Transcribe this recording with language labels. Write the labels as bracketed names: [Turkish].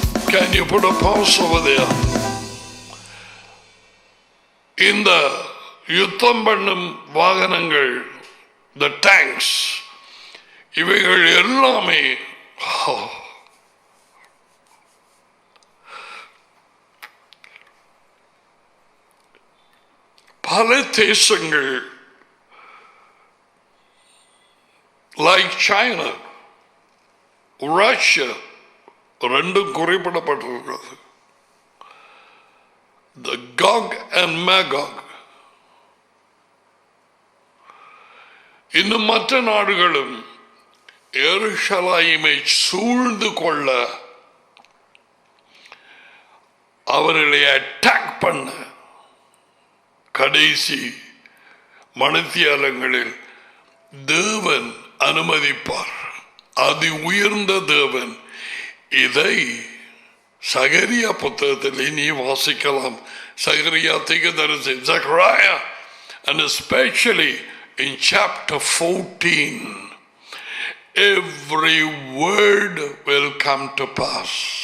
[English] Can you put a pause over there? [Tamil] இந்த யுத்தம் பண்ணும் வாகனங்கள், the tanks, இவைகள் எல்லாமே பல தேசங்கள் like China, Russia, ரெண்டும் குறிப்பிடப்பட்டிருக்கிறது. [English] The Gog and Magog. [Tamil] இன்னும் மற்ற நாடுகளும் எருசலேமை சூழ்ந்து கொள்ள, அவர்களை அட்டாக் பண்ண கடைசி மணித்தியாலங்களில் தேவன் அனுமதிப்பார். அது உயர்ந்த தேவன். இதை சகரியா புத்தகத்தில் நீ வாசிக்கலாம். சகரியா தீர்க்கதரிசி [English] Zechariah, and especially in chapter 14, every word will come to pass.